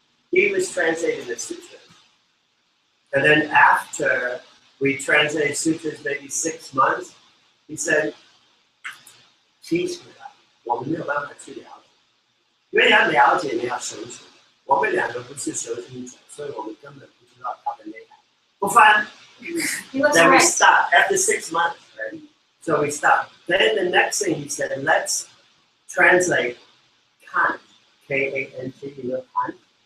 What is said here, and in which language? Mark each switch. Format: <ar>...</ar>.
<en>He was translating the sutras. And then after we translated sutras maybe 6 months, he said, teach me that.</en> <zh>我们没有办法去了解，因为要了解你要熟悉。我们两个不是熟悉者，所以我们根本不知道它的内涵。不翻。</zh> <en>Then we stopped after 6 months, right? So we stopped. Then the next thing he said, let's translate Kant, K-A-N-T, you know Kant?</en>